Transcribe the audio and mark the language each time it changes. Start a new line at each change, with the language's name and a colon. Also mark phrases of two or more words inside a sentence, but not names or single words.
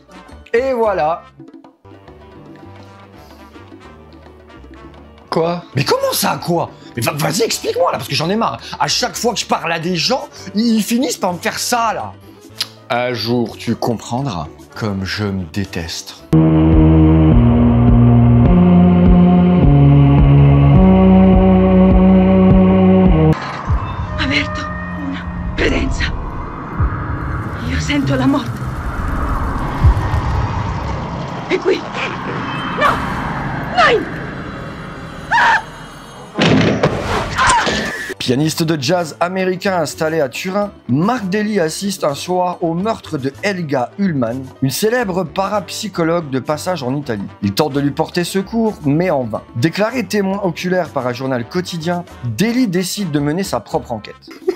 French: Et voilà. Quoi? Mais comment ça, quoi? Mais vas-y, explique-moi là, parce que j'en ai marre. À chaque fois que je parle à des gens, ils finissent par me faire ça là. Un jour, tu comprendras. Comme je me déteste.
Italian: Avverto una presenza. Io sento la morte. È qui. No! Nein!
French: Pianiste de jazz américain installé à Turin, Mark Daly assiste un soir au meurtre de Helga Ullmann, une célèbre parapsychologue de passage en Italie. Il tente de lui porter secours, mais en vain. Déclaré témoin oculaire par un journal quotidien, Daly décide de mener sa propre enquête.